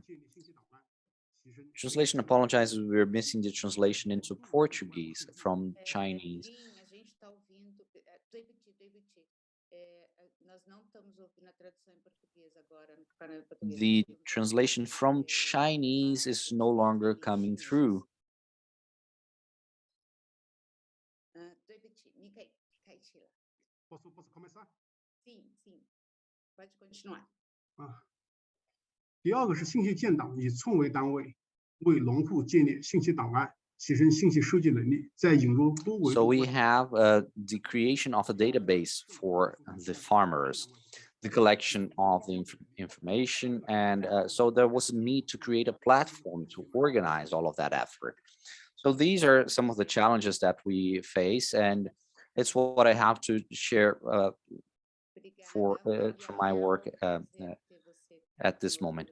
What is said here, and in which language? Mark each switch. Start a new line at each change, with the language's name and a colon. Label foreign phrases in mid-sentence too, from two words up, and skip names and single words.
English: Translation apologizes, we're missing the translation into Portuguese from Chinese. The translation from Chinese is no longer coming through.
Portuguese: Posso começar? Sim, sim. Pode continuar.
Chinese: 第二个是信息建档，以村为单位，为农户建立信息档案，提升信息收集能力，再引入多维。
English: So we have the creation of a database for the farmers, the collection of the information, and so there was a need to create a platform to organize all of that effort. So these are some of the challenges that we face, and it's what I have to share for my work at this moment.